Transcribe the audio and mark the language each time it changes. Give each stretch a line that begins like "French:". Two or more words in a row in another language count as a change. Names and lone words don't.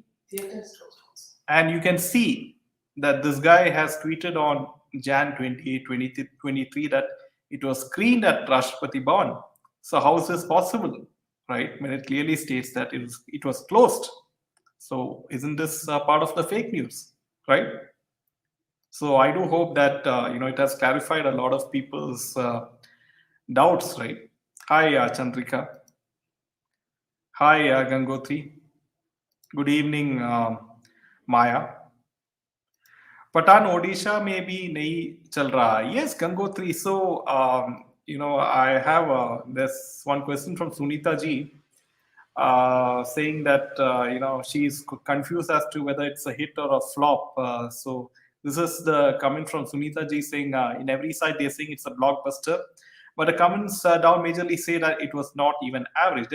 English: And you can see that this guy has tweeted on Jan 28, 2023 that it was screened at Rashtrapati Bhavan. So how is this possible, right? When it clearly states that it was closed. So isn't this part of the fake news, right? So I do hope that it has clarified a lot of people's doubts, right? Hi, Chandrika. Hi, Gangotri. Good evening, Maya.
Hindi: Patan Odisha में भी नहीं चल रहा.
English: Yes, Gangotri. So I have this one question from Sunita ji. Saying that she's confused as to whether it's a hit or a flop. So this is the comment from Sunita ji saying in every side they're saying it's a blockbuster, but the comments down majorly say that it was not even average.